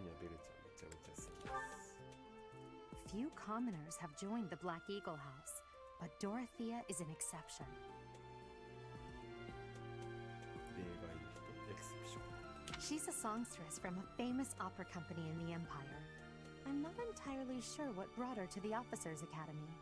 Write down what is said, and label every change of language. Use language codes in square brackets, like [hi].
[ja] 個人的にはベルちゃんめちゃめちゃ好きです。 [en] Few commoners have joined the Black Eagle House, but Dorothea is an exception. [ja] 例外の人、エクセプション。 [en] She's a songstress from a famous opera company in the Empire. I'm not entirely sure what brought her to the Officers' Academy.